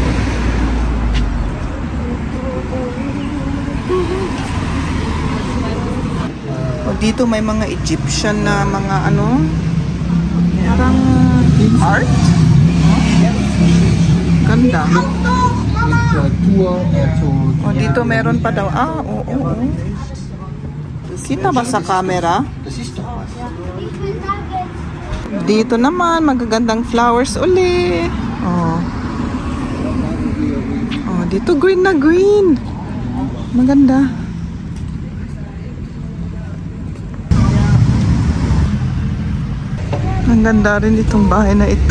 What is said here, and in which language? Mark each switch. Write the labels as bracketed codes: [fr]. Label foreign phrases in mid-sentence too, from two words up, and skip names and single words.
[tl] O dito may mga Egyptian na mga ano, parang art. Ganda. [en] Tour, so [tl] O dito meron pa daw. Ah, oo. Kita ba sa camera? [de] das ist doch was. [tl] Dito naman, magagandang flowers uli. Oh. Oh, dito green na green. Maganda. Ang ganda rin itong bahay na ito.